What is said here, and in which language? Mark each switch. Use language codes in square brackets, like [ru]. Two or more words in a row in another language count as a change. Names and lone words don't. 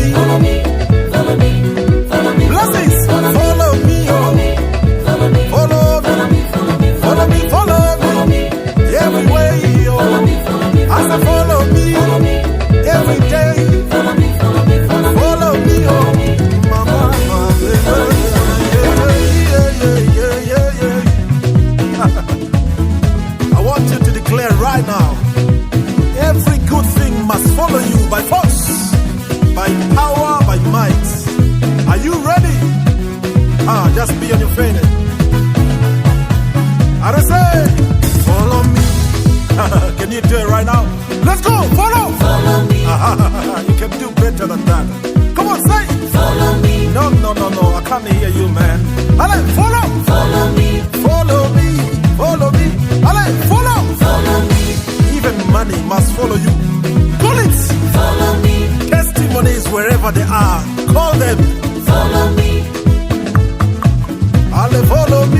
[en] Follow me. Follow me. Follow me. Blessings, follow me, yo. Follow me. Follow me, Follow me. follow me, follow me. Everywhere, yo. I said follow me, every day. Follow me. Follow me. Follow me. Follow me, yo. Mama, I want you to declare right now, every good thing must follow you by force, by power, by might. Are you ready? Just be on your feet. I say, follow me. Can you do it right now? Let's go, follow. Follow me. You can do better than that. Come on, say. Follow me. No, I can't hear you, man. Allez, follow. Follow me. Follow me. Follow me. Allez, follow. Follow me. Even money must follow you. Call it. Follow me. Testimonies wherever they are. Call them. Follow me. Allez, follow me.